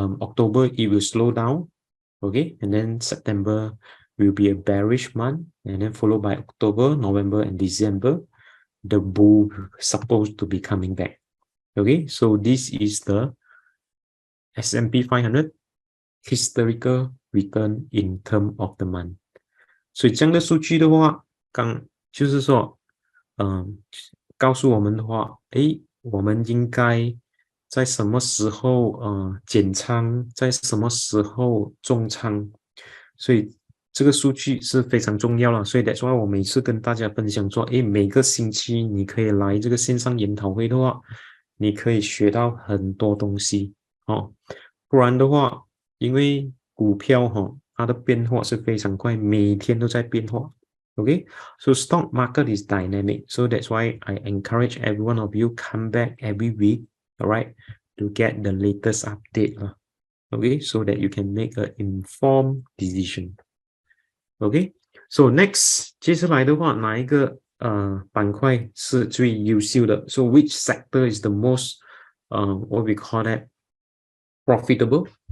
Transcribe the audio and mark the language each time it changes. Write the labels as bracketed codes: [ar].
[en] October it will slow down, okay? And then September will be a bearish month, and then followed by October, November, and December. The bull supposed to be coming back. Okay, so this is the S&P 500 historical return in term of the month. [zh] 所以这样的数据的话，就是说，告诉我们的话，我们应该在什么时候减仓，在什么时候重仓，所以这个数据是非常重要了。所以 [en] that's why [zh] 我每次跟大家分享说，每个星期你可以来这个线上研讨会的话，你可以学到很多东西不然的话，因为股票它的变化是非常快，每天都在变化。 [en] Okay, so stock market is dynamic. So that's why I encourage every one of you come back every week, all right, to get the latest update. Okay, so that you can make an informed decision. Okay, so next, [zh] 接下来的话，哪一个板块是最优秀的 [en] ？So which sector is the most what we call that profitable?